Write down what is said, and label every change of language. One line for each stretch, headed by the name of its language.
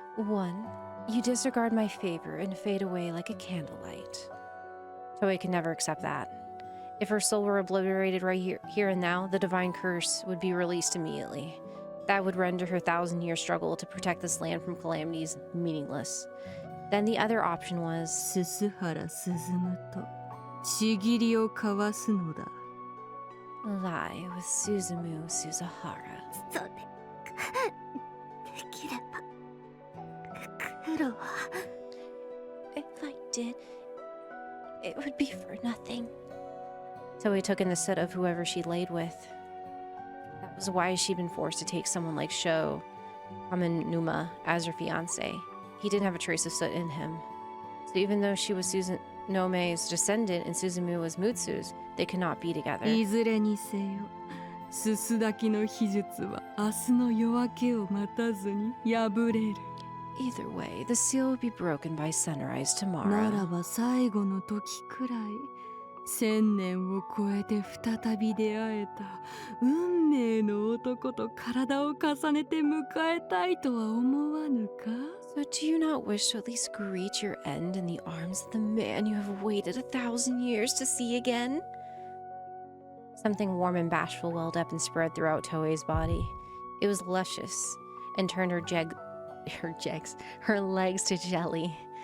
English: One, you disregard my favor and fade away like a candlelight. Toé could never accept that. If her soul were obliterated right here and now, the divine curse would be released immediately. That would render her 1,000-year struggle to protect this land from calamities meaningless. Then the other option was
Japanese: 鈴原鈴とちぎりを交わすのだ。
English: lie with Suzumu Susahara.
Japanese: そうできれば苦労は。
English: If I did, it would be for nothing. Toé took in the soot of whoever she laid with. That was why she'd been forced to take someone like Sho Kaminuma as her fiancé. He didn't have a trace of soot in him. So even though she was Suzunome's descendant and Suzumu was Mutsu's, they could not be together.
Japanese: いずれにせよ、すすだきの秘術は明日の夜明けを待たずに破れる。
English: Either way, the seal would be broken by sunrise
Japanese: なら
English: tomorrow.
Japanese: ば最後の時くらい、千年を超えて再び出会えた運命の男と体を重ねて迎えたいとは思わぬか？
English: So do you not wish to at least greet your end in the arms of the man you have waited 1,000 years to see again? Something warm and bashful welled up and spread throughout Toei's body. It was luscious and turned her legs to jelly.